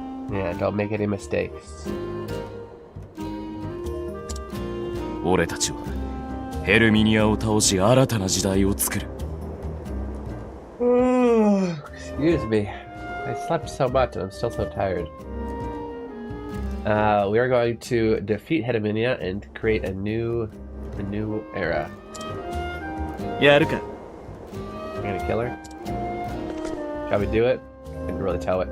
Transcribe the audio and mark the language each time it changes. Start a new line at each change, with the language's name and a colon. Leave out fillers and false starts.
English: Yeah, don't make any mistakes.
Japanese: 俺たちはヘルミニアを倒し新たな時代を作る。
English: Excuse me. I slept so much and I'm still so tired. We are going to defeat Herminia and create a new era.
Japanese: やるか。
English: We're gonna kill her? Shall we do it? I can really tell it.